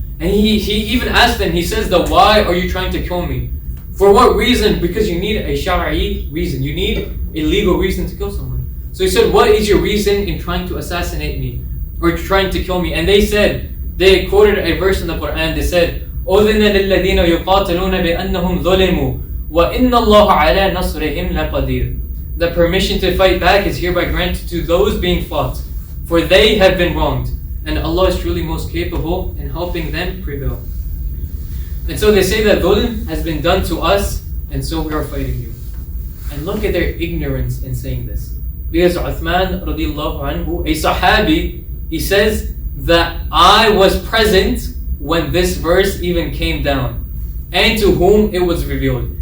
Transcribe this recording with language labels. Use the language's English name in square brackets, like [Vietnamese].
[English] And he even asked them, he says that why are you trying to kill me? For what reason? Because you need a shara'i reason. You need a legal reason to kill someone. So he said, what is your reason in trying to assassinate me? Or trying to kill me? And they quoted a verse in the Quran. They said, [Arabic] أُذِنَ لِلَّذِينَ يُقَاتِلُونَ بِأَنَّهُمْ ظُلِمُوا وَإِنَّ اللَّهَ عَلَى نَصْرِهِمْ لَقَدِيرٌ. [English] The permission to fight back is hereby granted to those being fought, for they have been wronged, and Allah is truly most capable in helping them prevail. And so they say that dhulm has been done to us, and so we are fighting you. And look at their ignorance in saying this. Because Uthman radiallahu anhu, a sahabi, he says that I was present when this verse even came down, and to whom it was revealed.